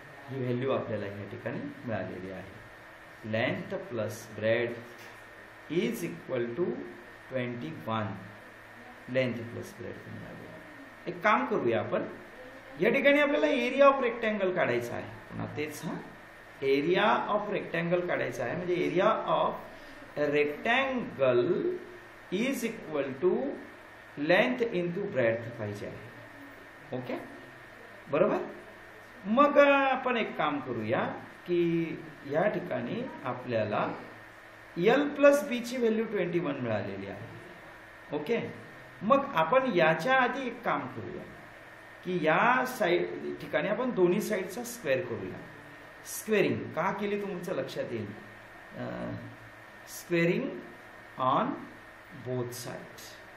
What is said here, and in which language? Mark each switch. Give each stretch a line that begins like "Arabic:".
Marathi: ही value आपल्याला या ठिकाणी मिळालेली आहे.
English: Length plus breadth is equal to 21. Length plus breadth
Marathi: मिळालेली आहे. एक काम करूया आपण. या ठिकाणी आपल्याला एरिया ऑफ रेक्टँगल काढायचा आहे. पुन्हा तेच
English: area of rectangle काढायचा आहे म्हणजे area of rectangle is equal to length into breadth
Marathi: पाहिजे आहे. ओके, बरोबर. मग आपण एक काम करूया की या ठिकाणी आपल्याला L प्लस बी ची व्हॅल्यू 21 मिळालेली आहे. ओके, मग आपण याच्या आधी एक काम करूया की या साइड ठिकाणी आपण दोन्ही साइडचा स्क्वेअर करूया. स्क्वेअरिंग का केली तुमचं लक्षात येईल.
English: Squaring on both sides.